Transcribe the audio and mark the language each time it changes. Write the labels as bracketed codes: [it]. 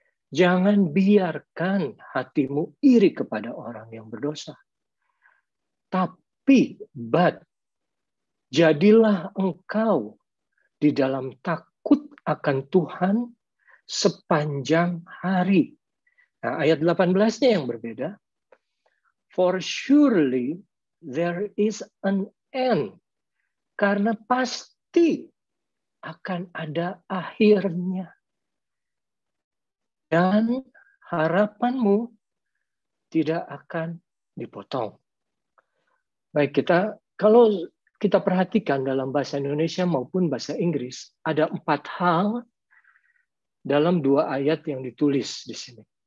[id] Jangan biarkan hatimu iri kepada orang yang berdosa. But jadilah engkau di dalam takut akan Tuhan sepanjang hari. Nah, ayat 18-nya yang berbeda. [en] For surely there is an end. [id] Karena pasti akan ada akhirnya. Dan harapanmu tidak akan dipotong. Baik, kalau kita perhatikan dalam bahasa Indonesia maupun bahasa Inggris, ada 4 hal dalam 2 ayat yang ditulis di sini.